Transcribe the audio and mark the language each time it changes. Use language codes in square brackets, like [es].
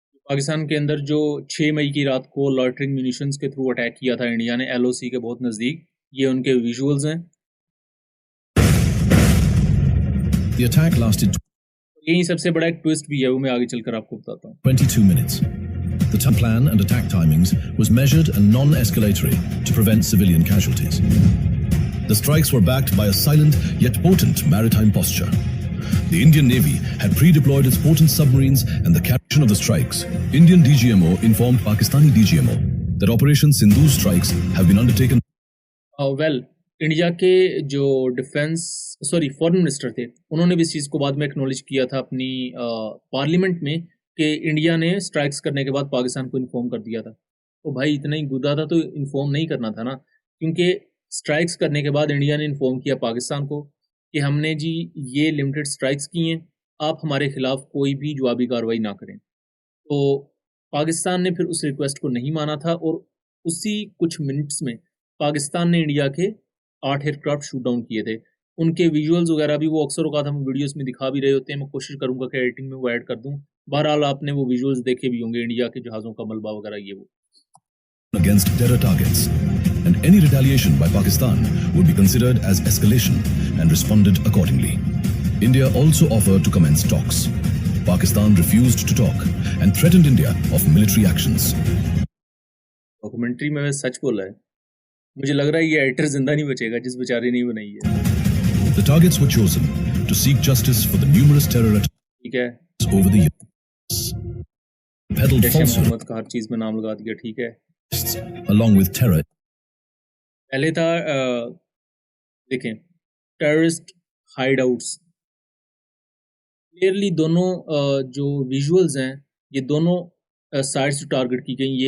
[hi] पाकिस्तान के अंदर जो 6 मई की रात को लॉइटरिंग म्यूनिशंस के थ्रू अटैक किया था इंडिया ने LOC के बहुत नज़दीक, ये उनके विजुअल्स हैं। [en] The attack lasted. [hi] यही सबसे बड़ा एक ट्विस्ट भी है, वो मैं आगे चलकर आपको बताता हूँ। [en] 22 minutes. The plan and attack timings was measured and non-escalatory to prevent civilian casualties. The strikes were backed by a silent yet potent maritime posture. The Indian Navy had pre-deployed its potent submarines, and the caption of the strikes, Indian DGMO informed Pakistani DGMO that Operation Sindoor strikes have been undertaken. [hi] India के जो foreign minister थे, उन्होंने भी इस चीज़ को बाद में acknowledge किया था अपनी पार्लियामेंट में कि इंडिया ने स्ट्राइक्स करने के बाद पाकिस्तान को इन्फॉर्म कर दिया था। तो भाई इतना ही गुदा था तो इन्फॉर्म नहीं करना था ना, क्योंकि स्ट्राइक्स करने के बाद इंडिया ने इन्फॉर्म किया पाकिस्तान को कि हमने जी ये लिमिटेड स्ट्राइक्स की हैं, आप हमारे खिलाफ कोई भी जवाबी कार्रवाई ना करें। तो पाकिस्तान ने फिर उस रिक्वेस्ट को नहीं माना था और उसी कुछ मिनट्स में पाकिस्तान ने इंडिया के 8 एयरक्राफ्ट शूट डाउन किए थे। उनके विजुअल्स वगैरह भी वो अक्सर औकात हम वीडियोस में दिखा भी रहे होते हैं, मैं कोशिश करूंगा कि एडिटिंग में वो ऐड कर दूं। बहरहाल आपने वो विजुअल्स देखे भी होंगे, इंडिया के जहाज़ों का मलबा वगैरह ये वो। [en] Against terror targets, and any retaliation by Pakistan would be considered as escalation and responded accordingly. India also offered to commence talks. Pakistan refused to talk and threatened India of military actions. [hi] Documentary में सच बोला है, मुझे लग रहा है ये editor जिंदा नहीं बचेगा जिस बेचारे ने बनाई है। [en] The targets were chosen to seek justice for the numerous terror attacks [hi] ठीक है, [en] over the years. Peddled falsehood [hi] Mohammad का हर चीज में नाम लगा दिया, ठीक है। [en] along with terror. [hi] पहले था देखें टेररिस्ट हाइडआउट्स। क्लियरली दोनों जो विजुअल्स हैं ये दोनों साइड्स टारगेट की गई।